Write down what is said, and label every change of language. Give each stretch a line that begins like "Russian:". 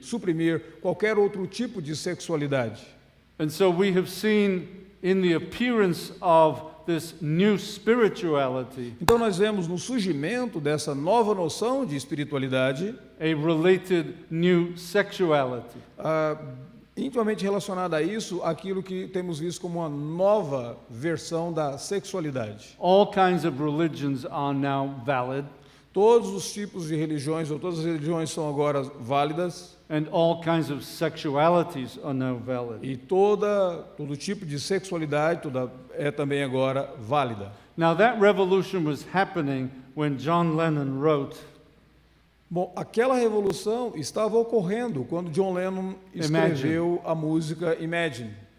Portuguese: suprimir qualquer outro tipo de sexualidade.
English: And so we have seen in the appearance of this new spirituality
Portuguese: Então nós vemos no surgimento dessa nova noção de espiritualidade,
English: a related new sexuality.
Portuguese: intimamente relacionada a isso, aquilo que temos visto como uma nova versão da sexualidade.
English: All kinds of religions are now valid,
Portuguese: Todos os tipos de religiões, ou todas as religiões são agora válidas,
English: and all kinds of sexualities are now valid.
Portuguese: e todo tipo de sexualidade é também agora válida.
English: Now that revolution was happening when John Lennon wrote,
Portuguese: Bom, aquela revolução estava ocorrendo quando John Lennon escreveu a música Imagine,